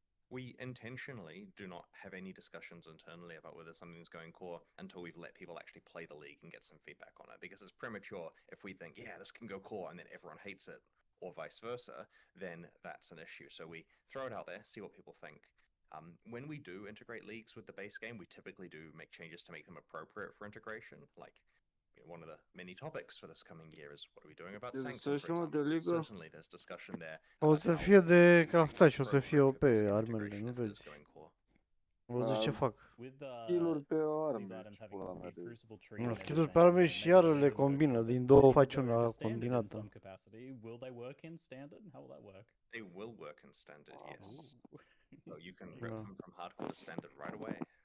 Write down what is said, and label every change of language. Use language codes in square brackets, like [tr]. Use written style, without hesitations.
[en] We intentionally do not have any discussions internally about whether something's going core until we've let people actually play the league and get some feedback on it, because it's premature if we think, yeah, this can go core, and then everyone hates it, or vice versa, then that's an issue. So we throw it out there, see what people think. When we do integrate leagues with the base game, we typically do make changes to make them appropriate for integration, like one of the many topics for this coming year is what are we doing about Sanctum, for example. Certainly there's discussion there. [ro] O să fie de craftat și o să fie OP armele, nu vezi? O să ce fac. Skill-uri pe arme, [en] These items [ro] și pula mea de... Nu, skill-uri pe arme și iar le combină, din două faci una combinată. [en] Will they work in standard? How will that work? They will work in standard, yes. So you can rip them from hardcore to standard right away.